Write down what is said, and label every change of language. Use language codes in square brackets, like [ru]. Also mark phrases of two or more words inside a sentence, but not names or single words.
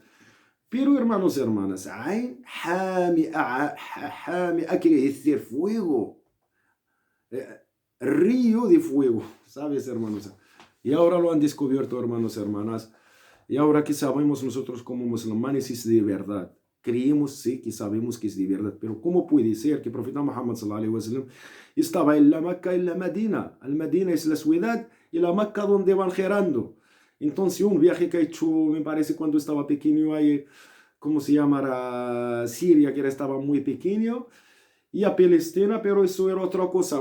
[es] Pero, hermanos y hermanas, Ain Hami'a quiere decir fuego. Río de fuego, ¿sabes, hermanos? Y ahora lo han descubierto, hermanos y hermanas. Y ahora que sabemos nosotros como musulmanes es de verdad. Creemos, sí, que sabemos que es de verdad. Pero ¿cómo puede ser que el profeta Muhammad [ar] صلى الله عليه وسلم [es] estaba en la Meca y en la Medina? El Medina es la ciudad y la Meca donde van girando. Entonces un viaje que ha hecho, me parece, cuando estaba pequeño, ahí, ¿cómo se llama? Siria, que estaba muy pequeño, y a Palestina, pero eso era otra cosa.